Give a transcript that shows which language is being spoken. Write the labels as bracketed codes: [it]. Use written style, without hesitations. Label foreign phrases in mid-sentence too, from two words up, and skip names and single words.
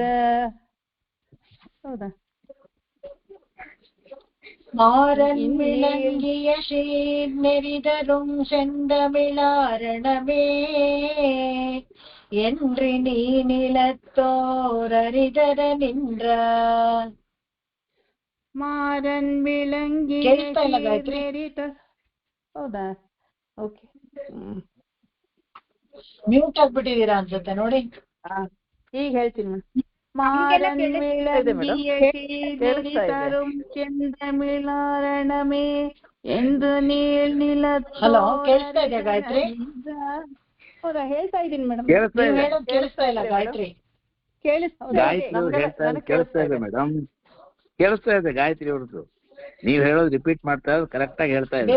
[kn] ಹೌದಾ? [ta] மாறன் விளங்கிய ஸ்ரீர் நெறிதரும் செந்தமிழாரணமே என்று நீ நிலத்தோரரிதர நின்ற. மாறன் விளங்கி [kn] ಕೇಳಿಸ್ತಾ ಇಲ್ಲ ಗಾಯತ್ರಿ? ಹೌದಾ? ಓಕೆ, ಮ್ಯೂಟ್ ಆಗ್ಬಿಟ್ಟಿದೀರಾ ಅನ್ಸುತ್ತೆ ನೋಡಿ. ಈಗ ಹೇಳ್ತೀನಿ ಮೇಡಮ್. [ta] மாறன் விளங்கிய சீர்நெறிதரும் செந்தமிழாரணமே என்று நீள் [kn] ಹಲೋ, ಕೇಳಿಸ್ತಾ ಇದೆಯಾ ಗಾಯತ್ರಿ? ಹೌದಾ? ಹೇಳ್ತಾ ಇದ್ದೀನಿ ಮೇಡಮ್. ಕೇಳಿಸ್ತಾ ಇಲ್ಲ ಗಾಯತ್ರಿ? ಕೇಳಿಸ್ತಾ ಇದೆ ಮೇಡಮ್, ಕೇಳಿಸ್ತಾ ಇದೆ ಗಾಯತ್ರಿ ಅವ್ರದ್ದು. ನೀವ್ ಹೇಳೋದು ರಿಪೀಟ್ ಮಾಡ್ತಾ ಇರೋದು ಕರೆಕ್ಟ್ ಆಗಿ ಹೇಳ್ತಾ ಇದೆ.